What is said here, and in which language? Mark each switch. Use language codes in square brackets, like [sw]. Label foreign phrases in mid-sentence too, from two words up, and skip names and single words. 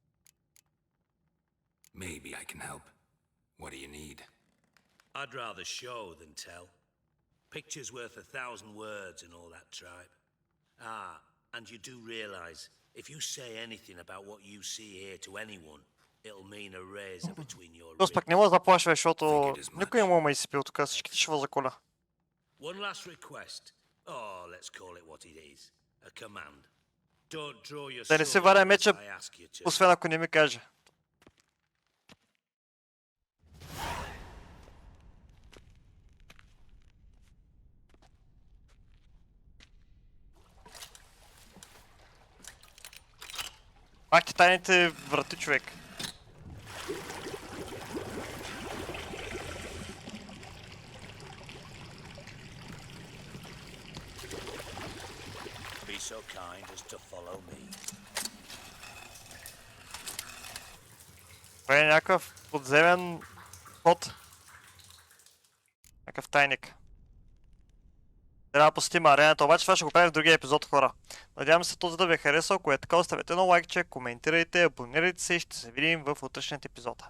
[en] Maybe I can help. What do you need? I'd rather show than tell. Picture's worth 1,000 words and all that tribe. Ah, and you do realize, if you say anything about what you see here to anyone, it'll mean a razor between your [bg] Тоест пък не мога да заплашва, защото никой не му ме изпил тук, всичките ще възаколя. [en] One last request. Oh, let's call it what it is. A command. Don't draw your [bg] Да не се [en] sword [bg] варя [en] unless [bg] меча, [en] I ask you to. [bg] освен ако не ми каже. Пак ти тайните врати, човек. [en] Be so kind as to follow me. [bg] Това е някакъв подземен ход. Някакъв тайник. Трябва да посетим арената, обаче това ще го правим в другия епизод, хора. Надявам се този да ви е харесал, ако е така, оставете едно лайкче, коментирайте, абонирайте се и ще се видим в утрешният епизод.